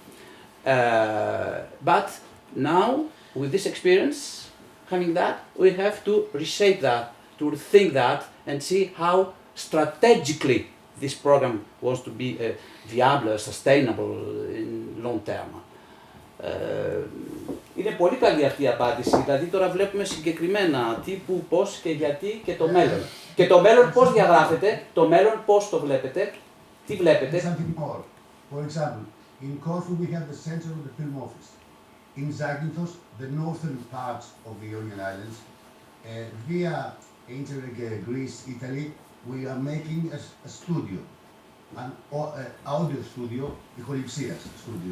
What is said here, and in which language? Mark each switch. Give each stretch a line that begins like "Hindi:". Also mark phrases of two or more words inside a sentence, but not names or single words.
English: But now, with this experience, having that, we have to reshape that, to rethink that, and see how strategically this program was to be viable, sustainable in long term.
Greek: Είναι πολύ καλή αυτή η απάντηση, δηλαδή τώρα βλέπουμε συγκεκριμένα τι, που, πώς και γιατί και το μέλλον. Και το μέλλον πώς διαγράφεται, το μέλλον πώς το βλέπετε, τι βλέπετε.
English: Something more. For example, in Corfu we have the center of the Film Office. In Zakynthos, the northern part of the Ionian Islands, via Interreg Greece, Italy, we are making a studio, an audio studio, the Corraface studio.